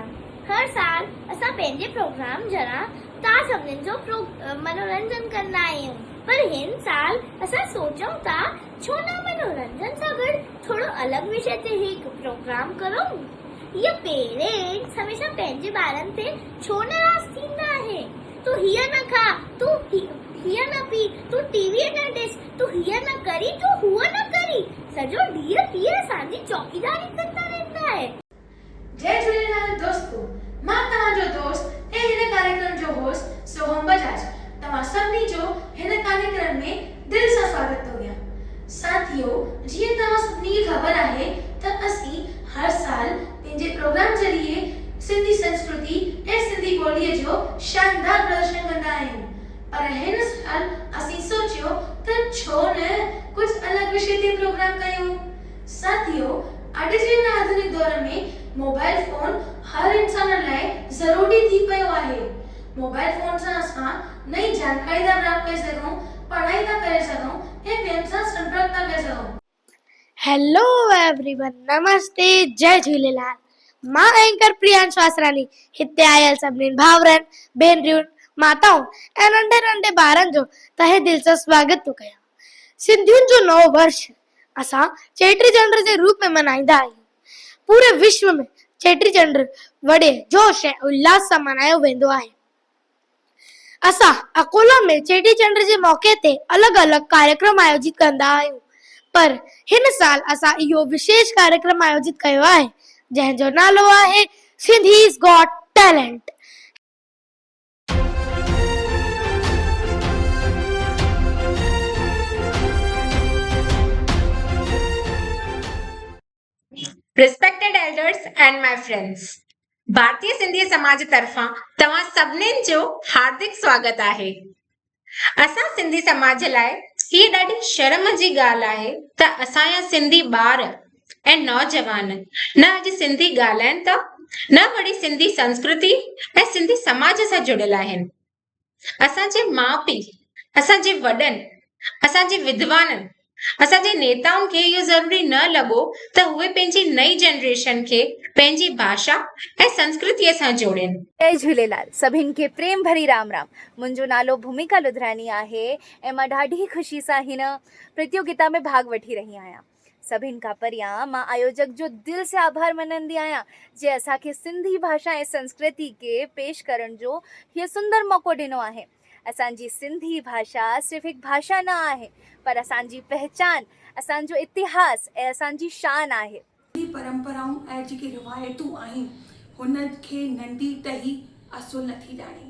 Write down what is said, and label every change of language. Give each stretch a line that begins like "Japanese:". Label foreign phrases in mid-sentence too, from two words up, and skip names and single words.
Sindhi: हर साल असां पंहिंजे प्रोग्राम जरा तव्हां सभिनीनि जो मनोरंजन कंदा आहियूं, पर हिन साल असां सोचूं था छो न मनोरंजन सां गॾु थोरो अलॻि विषय ते हिकु प्रोग्राम करूं। ये पेरेंट्स हमेशा पंहिंजे ॿारनि ते छो नाराज़ थींदा आहे? तू हीअ न खा, तू हीअ न पी, तू टीवी न ॾिस, तू हीअ न करी, तू हूअ न करी, सॼो ॾींहुं हीअ असांजी चौकीदारी कंदा रहंदा आहे। जय झूलेलाल दोस्तों, मां तव्हांजो दोस्त ऐं हिन कार्यक्रम जो होस्ट सोहम बजाज तव्हां सभिनी जो हिन कार्यक्रम में दिल सां स्वागत थो कयां। साथियो, जीअं तव्हां सभिनी खे ख़बर आहे त असीं हर साल पंहिंजे प्रोग्राम ज़रिए सिंधी संस्कृति ऐं सिंधी ॿोलीअ जो शानदार प्रदर्शन कंदा आहियूं, पर हिन साल असीं सोचियो त छो न कुछ अलग विषय ते प्रोग्राम कयूं। साथियो, अॼु जे हिन आधुनिक दौर में मोबाइल फोन हर इंसान लाइ ज़रूरी थी पियो आहे। मोबाइल फोन सां असां नई जानकारी था प्राप्त करे सघूं, पढ़ाई था करे सघूं ऐं ॿियनि सां संपर्क था करे सघूं।
English: Hello everyone,
Sindhi: नमस्ते, जय झूलेलाल। मां एंकर प्रियांश वासरानी हिते आयल सभिनी भाउरनि भेनरियुनि माताऊं ऐं नंढे नंढे ॿारनि जो तहे दिल सां स्वागत थो कयां। सिंधियुनि जो नओं वर्ष असां चेटीचंड जे रूप में मल्हाईंदा आहियूं। पूरे विश्व में चेटीचंड वॾे जोश ऐं उल्लास सां मल्हायो वेंदो आहे। असां अकोला में चेटीचंड जे मौके ते अलॻि अलॻि कार्यक्रम आयोजित कंदा आहियूं, पर हिन साल असां इहो विशेष कार्यक्रम आयोजित कयो आहे जंहिंजो नालो आहे सिंधीज़ गॉट टैलेंट।
English: Respected elders and my friends,
Sindhi: भारतीय सिंधी समाज तरफां तव्हां सभिनीनि जो हार्दिक स्वागत आहे। असां सिंधी समाज लाइ हीअ ॾाढी शर्म जी ॻाल्हि आहे त असांजा सिंधी ॿार ऐं नौजवान न अॼु सिंधी ॻाल्हाइनि था, न वरी सिंधी संस्कृति ऐं सिंधी समाज सां जुड़ियल आहिनि। असांजे माउ पीउ, असांजे वॾनि, असांजे विद्वाननि, असांजे नेताउनि खे इहो ज़रूरी न लॻो त उहे पंहिंजी नई जनरेशन खे पंहिंजी भाषा ऐं संस्कृतीअ सां जोड़नि। जय झूलेलाल, सभिनि खे प्रेम भरी राम राम। मुंहिंजो नालो भूमिका लुधरानी आहे ऐं मां ॾाढी ख़ुशी सां हिन प्रतियोगिता में भाग वठी रही आहियां। सभिनि खां परियां मां आयोजक जो दिल से आभार मञंदी आहियां जे असांखे सिंधी भाषा ऐं संस्कृति खे पेश करण जो हीअ सुंदर मौक़ो ॾिनो आहे। असांजी सिंधी भाषा सिर्फ़ हिकु भाषा न आहे, पर असांजी पहचान, असांजो इतिहास ऐं असांजी शान आहे। परंपराऊं ऐं जेके रिवायतूं आहिनि हुन खे नंढी टही असुल नथी ॼाणे।